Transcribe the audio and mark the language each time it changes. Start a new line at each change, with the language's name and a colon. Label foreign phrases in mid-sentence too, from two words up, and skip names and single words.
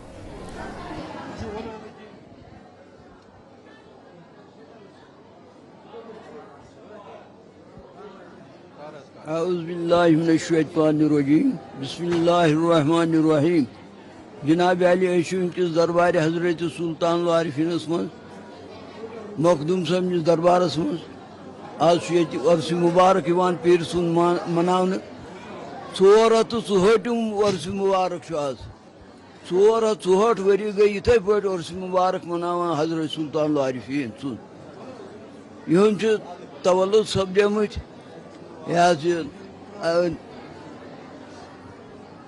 Arabic: اعوذ باللہ من الشیطان الرجیم بسم اللہ الرحمن الرحیم
Kashmiri: جناب علی ٲسِو کِس دربارِ حضرت سلطان العارفینس منٛز مخدوم صٲبنِس دربارس منٛز آز چھُ ییٚتہِ عرسہِ مُبارک یِوان پیٖرٕ سُنٛد مناونہٕ 464 عرسہِ مُبارک چھُ آز 464 ؤری گٔے یِتھَے پٲٹھۍ عرسہِ مُبارک مناوان حضرت سلطان العارفیٖن سُنٛد یِہُنٛد چھُ تولُد سپدیمٕتۍ یہِ حظ یہِ